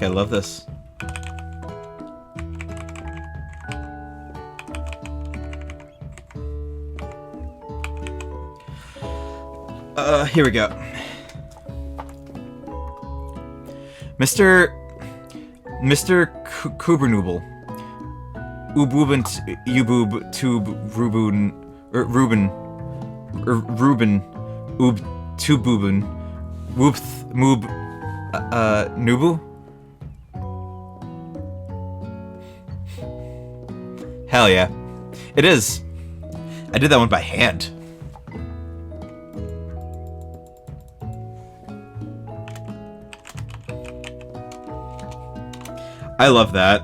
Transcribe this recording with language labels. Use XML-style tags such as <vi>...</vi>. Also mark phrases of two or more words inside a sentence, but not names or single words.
<en>I love this. Here we go. Mr. Kubernooble. Ububent Ubub Tube Rubun Ruben Ub Tububun Whoopth Moob Nubu? Hell yeah. It is. I did that one by hand. I love that.</en>